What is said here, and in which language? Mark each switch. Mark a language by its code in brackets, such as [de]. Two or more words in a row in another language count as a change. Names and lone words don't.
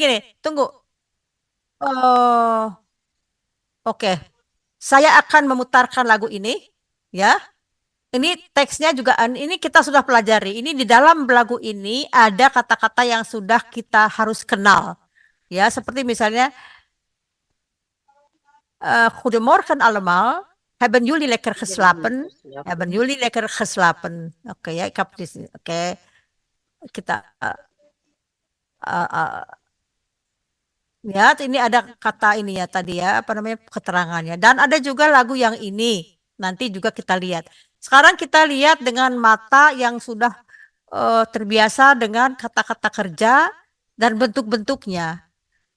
[id] Gini, tunggu. Oke. Saya akan memutarkan lagu ini, ya. Ini teksnya juga, ini kita sudah pelajari. Ini di dalam lagu ini ada kata-kata yang sudah kita harus kenal. Ya, seperti misalnya [nl] Goedemorgen allemaal. Hebben jullie lekker geslapen? Hebben jullie lekker geslapen? [id] Oke ya, [nl] ik heb [id] di sini. Oke. Kita ya, ini ada kata ini ya tadi ya, apa namanya, keterangannya. Dan ada juga lagu yang ini. Nanti juga kita lihat. Sekarang kita lihat dengan mata yang sudah terbiasa dengan kata-kata kerja dan bentuk-bentuknya.